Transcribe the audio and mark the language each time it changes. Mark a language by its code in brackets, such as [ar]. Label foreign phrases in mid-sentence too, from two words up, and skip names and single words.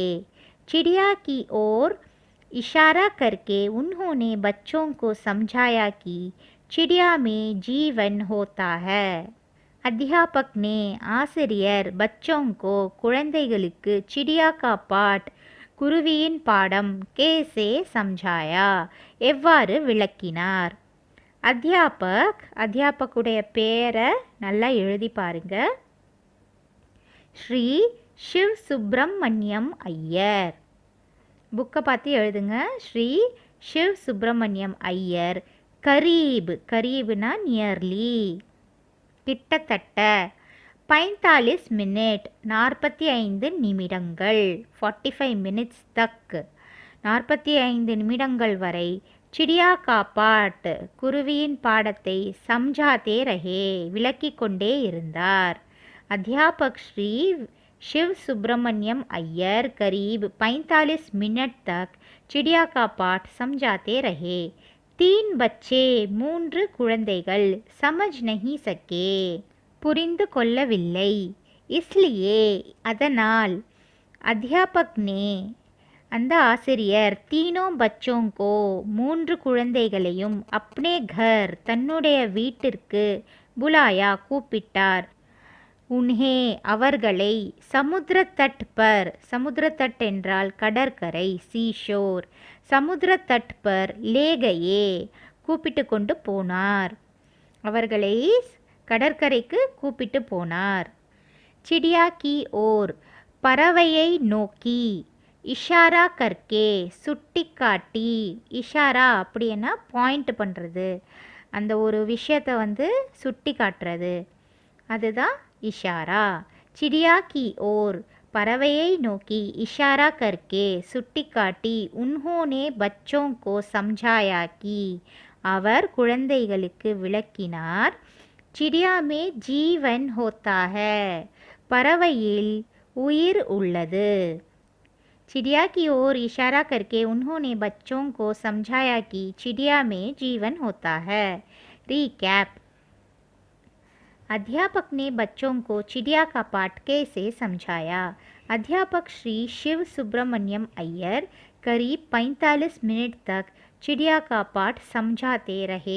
[hi] चिड़िया की ओर इशारा करके उन्होंने बच्चों को समझाया कि चिड़िया में जीवन होता है. अध्यापक ने ஆசிரியர் बच्चों को குழந்தைகளுக்கு चिड़िया का पाठ [ta] குருவியின் பாடம் [hi] कैसे समझाया [ta] எவ்வாறு விளக்கினார். அத்தியாபக்குடைய பேரை நல்லா எழுதி பாருங்க. ஸ்ரீ शिव सुब्रमण्यम ஐயர். புக்கை பார்த்து எழுதுங்க. ஸ்ரீ शिव सुब्रमण्यम ஐயர் கரீப். கரீப்னா நியர்லி, கிட்டத்தட்ட. 45 மினிட் 45 நிமிடங்கள். 45 [hi] मिनट्स तक [ta] 45 நிமிடங்கள் வரை. [hi] चिड़िया का पाठ [ta] குருவியின் பாடத்தை [hi] समझाते रहे [ta] விளக்கிக் கொண்டே இருந்தார். [hi] अध्यापक श्री शिव सुब्रमण्यम अय्यर करीब 45 मिनट तक चिड़िया का पाठ समझाते रहे. 3 बच्चे 3 குழந்தைகள் समझ नहीं सके [ta] புரிந்து கொள்ளவில்லை. [hi] इसलिए அதனால் अध्यापक ने [ta] அந்த ஆசிரியர் [hi] तीनों बच्चों को 3 குழந்தைகளையும் अपने घर [ta] தன்னுடைய வீட்டிற்கு [hi] बुलाया கூப்பிட்டார். उन्हें அவர்களை समुद्र तट पर. समुद्र तट [ta] என்றால் கடற்கரை, சீஷோர். [hi] समुद्र तट पर ले गए [ta] கூப்பிட்டு கொண்டு போனார். அவர்களை கடற்கரைக்கு கூப்பிட்டு போனார். [hi] चिड़िया की ओर [ta] பறவையை நோக்கி. [hi] इशारा करके [ta] சுட்டி காட்டி. இஷாரா அப்படின்னா பாயிண்ட் பண்ணுறது, அந்த ஒரு விஷயத்தை சுட்டி காட்டுறது, அதுதான் इशारा. [hi] चिड़िया की ओर [ta] பறவையை நோக்கி [hi] इशारा करके [ta] சுட்டி காட்டி [hi] उन्होंने बच्चों को समझाया कि [ta] அவர் குழந்தைகளுக்கு விளக்கினார். [hi] चिड़िया में जीवन होता है [ta] பறவையில் உயிர் உள்ளது. [hi] चिड़िया की ओर इशारा करके उन्होंने बच्चों को समझाया कि चिड़िया में जीवन होता है. recap. अध्यापक ने बच्चों को चिड़िया का पाठ कैसे समझाया? अध्यापक श्री शिव सुब्रमण्यम अय्यर करीब 45 मिनट तक चिड़िया का पाठ समझाते रहे।